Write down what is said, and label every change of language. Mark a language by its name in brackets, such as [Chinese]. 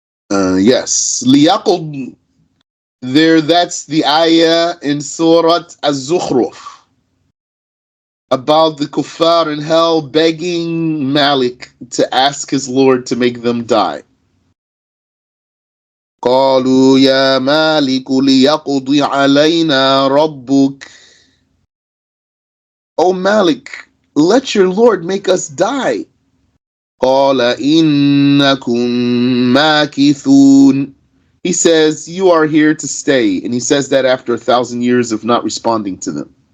[English] Yes. لِيَقُضْ. That's the ayah in Surah Az-Zukhruf about the kuffar in hell begging Malik to ask his Lord to make them die. [Arabic] قالوا يا مالك ليقض علينا ربك. [English] O Malik, let your Lord make us die. [Arabic] قال إنكم ماكثون. [English] He says, you are here to stay. And he says that after 1,000 years of not responding to them.